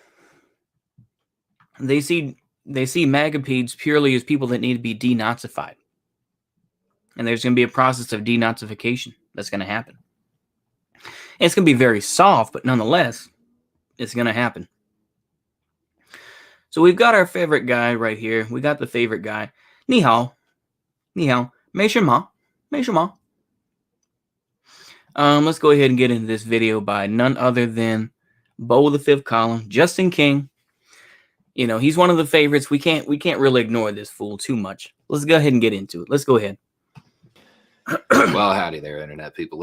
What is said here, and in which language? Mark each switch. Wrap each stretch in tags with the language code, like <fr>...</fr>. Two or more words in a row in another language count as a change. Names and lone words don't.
<en>They see MAGA-pedes purely as people that need to be denazified. And there's going to be a process of denazification that's going to happen. And it's going to be very soft, but nonetheless, it's going to happen. So we've got our favorite guy right here. We got the favorite guy.</en> <zh>你好。你好。没事吗。没事吗.</zh> <en>Let's go ahead and get into this video by none other than Beau the Fifth Column, Justin King. You know, he's one of the favorites. We can't really ignore this fool too much. Let's go ahead and get into it. Let's go ahead. Well, howdy there, Internet people.</en>